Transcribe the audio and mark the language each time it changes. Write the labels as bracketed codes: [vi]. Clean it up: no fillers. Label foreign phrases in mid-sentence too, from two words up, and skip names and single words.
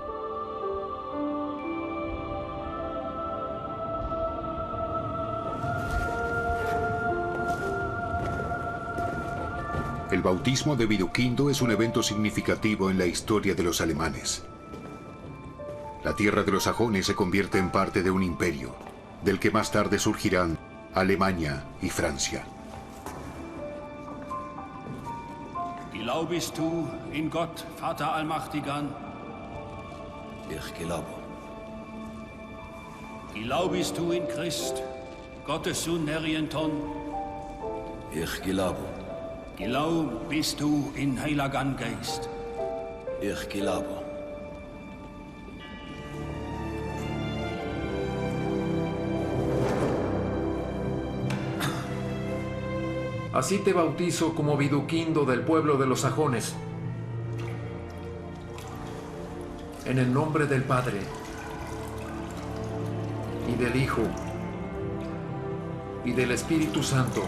[es] El bautismo de Viduquindo es un evento significativo en la historia de los alemanes. La tierra de los sajones se convierte en parte de un imperio, del que más tarde surgirán Alemania y Francia. [de] Glaubst du in Gott, Vater Allmächtigen? Ich glaube. Glaubst du in Christ, Gottes Sohn Nerienton? Ich glaube. Glaubst du in Heiligen Geist? Ich glaube. [es] Así te bautizo como Viduquindo del pueblo de los sajones. En el nombre del Padre, y del Hijo, y del Espíritu Santo.